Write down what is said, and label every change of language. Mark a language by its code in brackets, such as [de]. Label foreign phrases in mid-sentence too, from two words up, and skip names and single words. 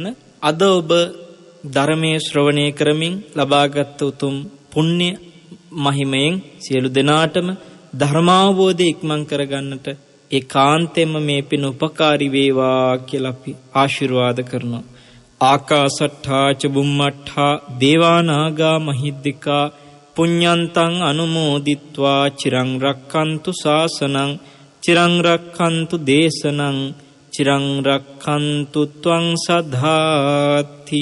[si] අද ඔබ ධර්මයේ ශ්‍රවණය කරමින් ලබාගත් උතුම් පුණ්‍ය මහිමයෙන් සියලු දෙනාටම ධර්මාවබෝධය ඉක්මන් කරගන්නට ඒකාන්තයෙන්ම මේ පින උපකාරී වේවා කියලා අපි ආශිර්වාද කරනවා. [pi] ආකාසට්ඨා ච බුම්මට්ඨා දේවානාගා මහිද්దికා පුඤ්ඤන්තං අනුමෝදිත්වා චිරං රක්ඛන්තු ශාසනං චිරං රක්ඛන්තු දේශනං චිරං රක්ඛන්තු ත්වං සද්ධාති.